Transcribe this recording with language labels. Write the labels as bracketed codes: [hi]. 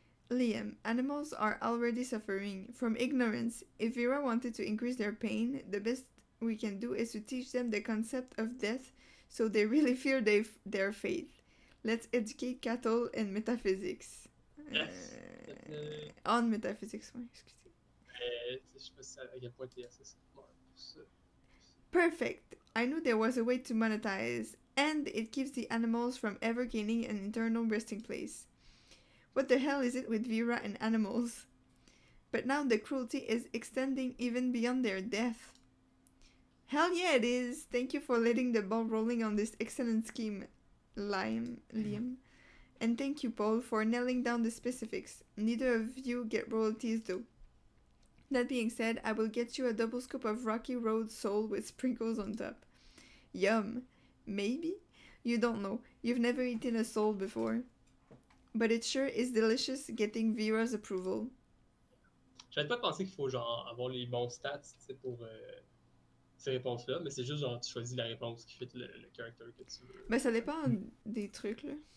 [en] Liam, animals are already suffering from ignorance. If Vera wanted to increase their pain, the best we can do is to teach them the concept of death so they really fear their fate. Let's educate cattle and metaphysics. Yes. On metaphysics, [fr] ouais, excusez. Je sais pas si à quel point t'es assez smart pour ça. [en] Perfect! I knew there was a way to monetize, and it keeps the animals from ever gaining an eternal resting place. What the hell is it with Vera and animals? But now the cruelty is extending even beyond their death. Hell yeah it is! Thank you for letting the ball rolling on this excellent scheme, Liam. And thank you, Paul, for nailing down the specifics. Neither of you get royalties though. That being said, I will get you a double scoop of Rocky Road sole with sprinkles on top. Yum. Maybe? You don't know. You've never eaten a sole before. But it sure is delicious getting Vera's approval. [fr] J'arrête pas de penser qu'il faut genre avoir les bons stats pour ces réponses-là, mais c'est juste genre tu choisis la réponse qui fit le character que tu veux. Ben ça dépend des trucs là.